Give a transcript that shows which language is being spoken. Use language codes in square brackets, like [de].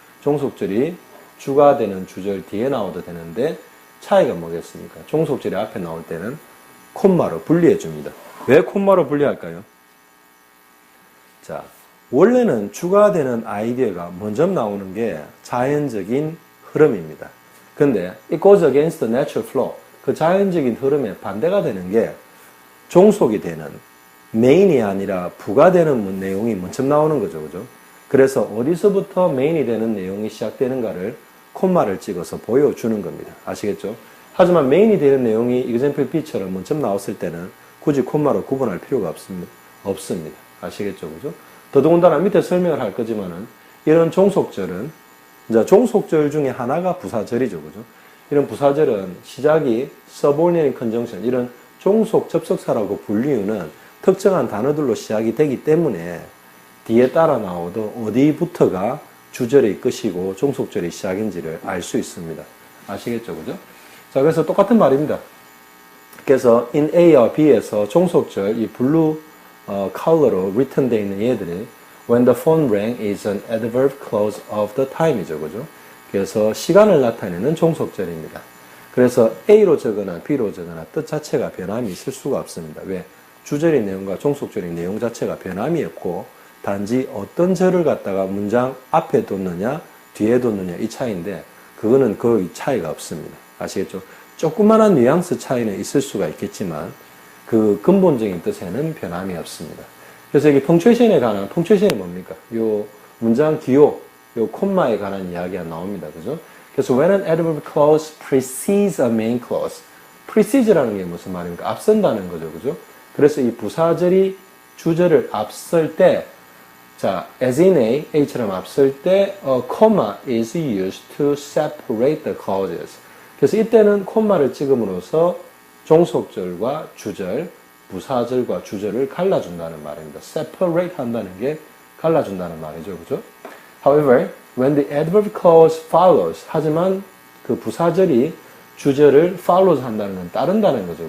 [ko] 종속절이 주가 되는 주절 뒤에 나와도 되는데 차이가 뭐겠습니까? 종속절이 앞에 나올 때는 콤마로 분리해 줍니다. 왜 콤마로 분리할까요? 자, 원래는 주가 되는 아이디어가 먼저 나오는 게 자연적인 흐름입니다. 근데 [en] it goes against the natural flow. [ko] 그 자연적인 흐름에 반대가 되는 게 종속이 되는 메인이 아니라 부가 되는 내용이 먼저 나오는 거죠. 그죠? 그래서 어디서부터 메인이 되는 내용이 시작되는가를 콤마를 찍어서 보여주는 겁니다. 아시겠죠? 하지만 메인이 되는 내용이 example B처럼 먼저 나왔을 때는 굳이 콤마로 구분할 필요가 없습니다. 아시겠죠? 그죠? 더더군다나 밑에 설명을 할 거지만은 이런 종속절은 이제 종속절 중에 하나가 부사절이죠. 그죠? 이런 부사절은 시작이 subordinate conjunction, 이런 종속 접속사라고 불리우는 특정한 단어들로 시작이 되기 때문에 뒤에 따라 나오도 어디부터가 주절의 끝이고 종속절의 시작인지를 알 수 있습니다. 아시겠죠? 그죠? 자, 그래서 똑같은 말입니다. 그래서 [en] in [ko] A와 B에서 종속절, 이 블루 컬러로 [en] written [ko] 되어 있는 얘들이 [en] when the phone rang is an adverb clause of the time이죠. [ko] 그죠? 그래서 시간을 나타내는 종속절입니다. 그래서 A로 적거나 B로 적거나 뜻 자체가 변함이 있을 수가 없습니다. 왜? 주절의 내용과 종속절의 내용 자체가 변함이 없고 단지 어떤 절을 갖다가 문장 앞에 뒀느냐 뒤에 뒀느냐 이 차이인데 그거는 거의 차이가 없습니다. 아시겠죠? 조그마한 뉘앙스 차이는 있을 수가 있겠지만 그 근본적인 뜻에는 변함이 없습니다. 그래서 여기 펑츄에이션에 관한, 펑츄에이션이 뭡니까? 요 문장 기호, 요 콤마에 관한 이야기가 나옵니다. 그죠? [en] 그래서 when an adverb clause precedes a main clause, [ko] precede라는 게 무슨 말입니까? 앞선다는 거죠. 그죠? 그래서 이 부사절이 주절을 앞설 때, 자, [en] as in A, [ko] A처럼 앞설 때, [en] a comma is used to separate the clauses. [ko] 그래서 이때는 콤마를 찍음으로써 종속절과 주절, 부사절과 주절을 갈라준다는 말입니다. separate 한다는 게 갈라준다는 말이죠. 그죠? [en] However, when the adverb clause follows, [ko] 하지만 그 부사절이 주절을 follows 한다는 건 따른다는 거죠.